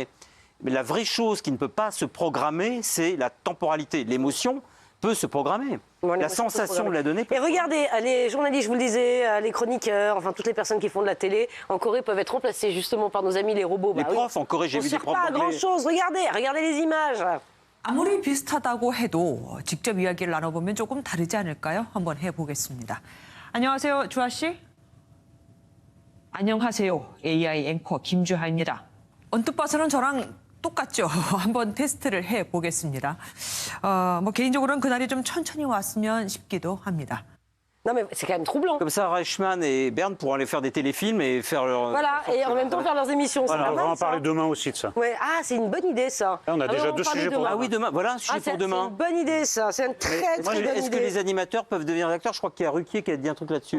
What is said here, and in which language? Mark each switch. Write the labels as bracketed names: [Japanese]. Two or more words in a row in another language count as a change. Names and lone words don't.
[French] Mais la vraie chose qui ne peut pas se programmer, c'est la temporalité. L'émotion peut se programmer. La sensation de la donnée peut... Et regardez, les journalistes, je vous le disais, les chroniqueurs, enfin toutes les personnes qui font de la télé, en Corée peuvent être remplacées justement par nos amis les robots. Les profs en Corée, j'ai vu des profs pas grand-chose. Regardez les images. [Korean] 아무리 비슷하다고 해도 직접 이야기를 나눠보면 조금 다르지 않을까요? 한번 해보겠습니다. 안녕하세요, 주아 씨. 안녕하세요, AI 앵커 김주하입니다. 언뜻 봐서는 저랑 똑같죠. 한번 테스트를 해보겠습니다. 개인적으로는 그날이 좀 천천히 왔으면 싶기도 합니다. [French] Non mais c'est quand même troublant. Comme ça, Reichmann et Bern pourront aller faire des téléfilms et faire leur... Voilà, et en même temps faire leurs émissions. Voilà, on va en parler demain aussi de ça. Ouais. Ah, c'est une bonne idée ça. Là, on a déjà deux sujets pour demain. Ah oui, demain, voilà un sujet pour demain. C'est une bonne idée ça, c'est une très bonne idée. Est-ce que les animateurs peuvent devenir acteurs? Je crois qu'il y a Ruquier qui a dit un truc là-dessus.